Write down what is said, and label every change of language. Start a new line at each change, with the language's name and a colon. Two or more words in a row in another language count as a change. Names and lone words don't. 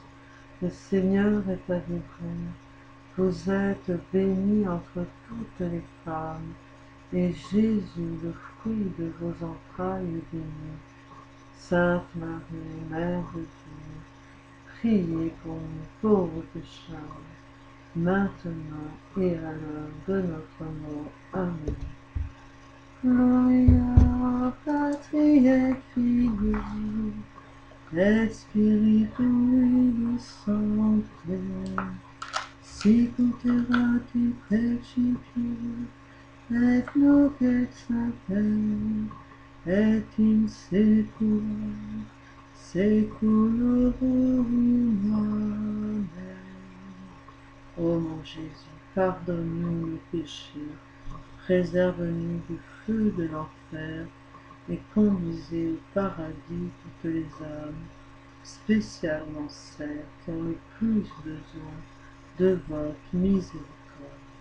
French: Le Seigneur est avec vous. Vous êtes bénie entre toutes les femmes, et Jésus, le fruit de vos entrailles, est béni. Sainte Marie, Mère de Dieu, priez pour nous pauvres pécheurs, maintenant et à l'heure de notre mort. Amen.
Latin: Gloria Patri et Filii et Spiritui Sancte, sicut erat in principio, et nunc et semper, et in saecula saeculorum. Amen.
French: Ô mon Jésus, pardonne-nous nos péchés, préserve-nous du feu de l'enfer, et conduisez au paradis toutes les âmes, spécialement celles qui ont le plus besoin de votre miséricorde.